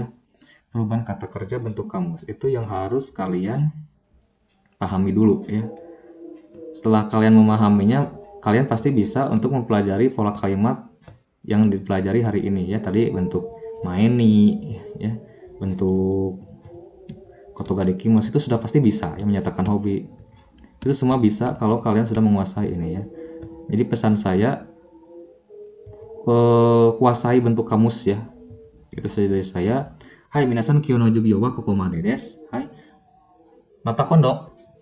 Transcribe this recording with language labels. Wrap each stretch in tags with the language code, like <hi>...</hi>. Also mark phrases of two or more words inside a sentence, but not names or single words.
<id>Perubahan kata kerja bentuk kamus itu yang harus kalian pahami dulu ya. Setelah kalian memahaminya, kalian pasti bisa untuk mempelajari pola kalimat yang dipelajari hari ini ya. Tadi bentuk maeni ya, bentuk</id> <ja>ことができます</ja> <id>itu sudah pasti bisa yang menyatakan hobi. Itu semua bisa kalau kalian sudah menguasai ini ya. Jadi pesan saya, kuasai bentuk kamus ya. Itu saja dari saya.</id> <ja>はい皆さん, 今日の授業はここまでです. はい。また今度.</ja>